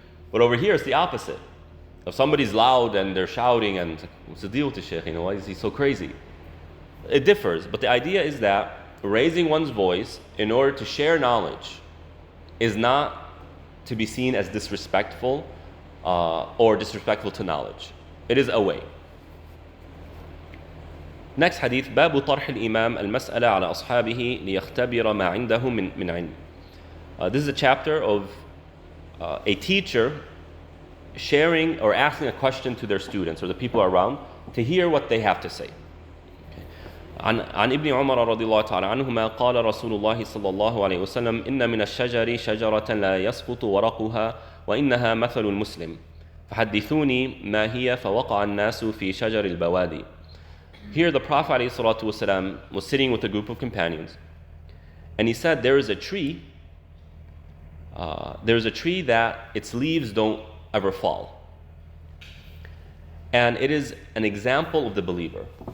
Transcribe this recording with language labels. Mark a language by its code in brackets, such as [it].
[en] But over here, it's the opposite. If somebody's loud and they're shouting and what's the deal with the sheikh? Why is he so crazy? It differs, but the idea is that raising one's voice in order to share knowledge is not to be seen as disrespectful or disrespectful to knowledge. It is a way. Next hadith, [ar] باب طرح الإمام المسألة على أصحابه ليختبر ما عنده من علم. [en] This is a chapter of a teacher sharing or asking a question to their students or the people around to hear what they have to say. [ar] عن ابن عمر رضي الله تعالى عنهما قال رسول الله صلى الله عليه وسلم إن من الشجر شجرة لا يسقط ورقها وإنها مثل المسلم فحدثوني ما هي فوقع الناس في شجر البوادي. [en] Here the Prophet ﷺ was sitting with a group of companions and he said there is a tree that its leaves don't ever fall, and it is an example of the believer.